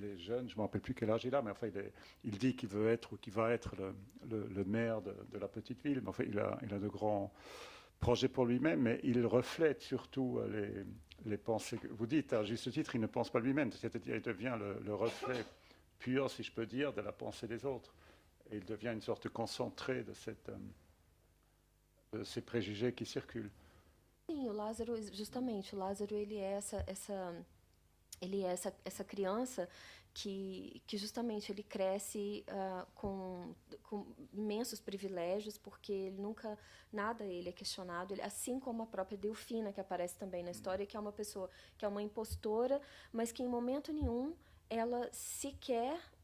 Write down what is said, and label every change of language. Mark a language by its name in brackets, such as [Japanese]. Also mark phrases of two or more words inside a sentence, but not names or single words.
[French] est jeune, je ne me rappelle plus quel âge il a, mais enfin il dit qu'il veut être ou qu'il va être le maire de la petite ville, mais enfin il a de grands projets pour lui-même, mais il reflète surtout les pensées que vous dites, à juste titre, il ne pense pas lui-même, c'est-à-dire il devient le reflet pur, si je peux dire, de la pensée des autres, et il devient une sorte de concentré de ces préjugés qui circulent. [Portuguese] Sim, o Lázaro, justamente, ele é essa criança que justamente ele cresce com imensos privilégios, porque ele nunca, nada ele é questionado, assim como a própria Delfina, que aparece também na história, que é uma pessoa, que é uma impostora, mas que em momento nenhum ela sequer